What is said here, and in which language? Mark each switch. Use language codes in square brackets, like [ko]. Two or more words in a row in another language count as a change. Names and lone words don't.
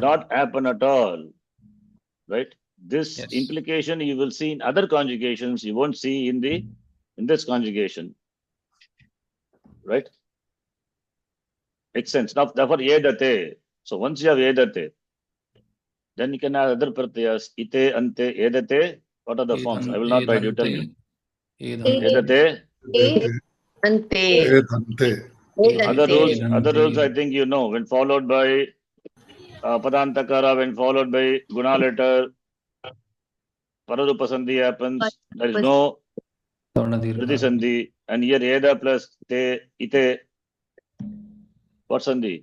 [en] not happen at all. Right? This Yes. implication you will see in other conjugations, you won't see in this conjugation. Right? Makes sense. Now, therefore, edate. So once you have edate, then you can have other pratyas. Ite, ante, edate. What are the forms? I will not write. You tell me. Edhante. Edate. Vedate. Ante. Vedante. Other Edante. rules I think you know. When followed by padantakara, when followed by guna letter, paradupasandhi happens. There is no Varnadirgha. Priti Sandhi, and here Eda plus Te, Ite, what Sandhi?